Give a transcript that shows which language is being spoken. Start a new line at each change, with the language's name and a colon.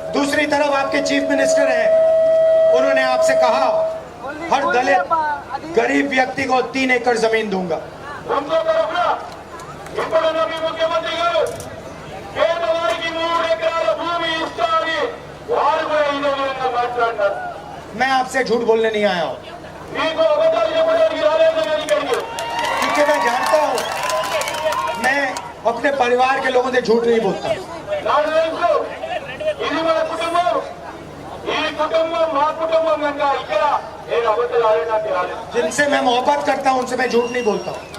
Hindi: दूसरी तरफ आपके चीफ मिनिस्टर हैं, उन्होंने आपसे कहा हर दलित गरीब व्यक्ति को 3 एकड़ जमीन दूंगा।
Telugu: ఇంకో తరఫున ఇప్పుడున్న మీ ముఖ్యమంత్రి గారు పేదవారికి 3 ఎకరాల భూమి ఇస్తా అని వారు కూడా ఇదే విధంగా మాట్లాడినారు.
Hindi: मैं आपसे झूठ बोलने नहीं आया हूं,
Telugu: మీకు అబద్ధాలు చెప్పడానికి రాలేదని అడిగారు.
Hindi: क्योंकि मैं जानता हूं मैं अपने परिवार के लोगों से झूठ नहीं बोलता।
Telugu: నాకు తెలుసు ఇది మన కుటుంబం, ఈ కుటుంబం మా కుటుంబం కనుక ఇక్కడ నేను అబద్ధాలు ఆడడానికి రాలేదు.
Hindi: जिनसे मैं मोहब्बत करता हूं उनसे मैं झूठ नहीं बोलता हूं।